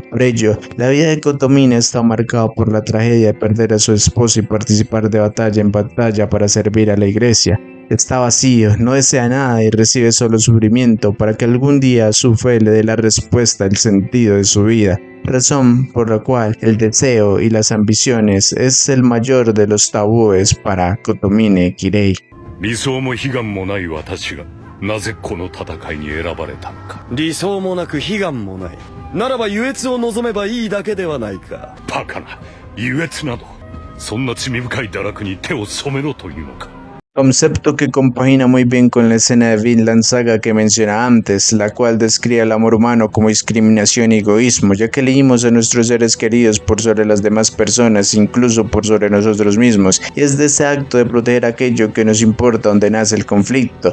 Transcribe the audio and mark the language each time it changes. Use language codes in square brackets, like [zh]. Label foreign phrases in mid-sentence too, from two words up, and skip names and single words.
[es] Por ello, la vida de Kotomine está marcada por la tragedia de perder a su esposo y participar de batalla en batalla para servir a la iglesia. Está vacío, no desea nada y recibe solo sufrimiento para que algún día su fe le dé la respuesta al sentido de su vida. Razón por la cual el deseo y las ambiciones es el mayor de los tabúes para Kotomine Kirei. [ja] 理想も悲願もない私がなぜこの戦いに選ばれたのか。理想もなく悲願もない。ならば優越を望めばいいだけではないか。バカな、優越などそんな罪深い堕落に手を染めろというのか。 [es] Concepto que compagina muy bien con la escena de Vinland Saga que menciona antes, la cual describe el amor humano como discriminación y egoísmo, ya que elegimos a nuestros seres queridos por sobre las demás personas, incluso por sobre nosotros mismos, y es de ese acto de proteger aquello que nos importa donde nace el conflicto.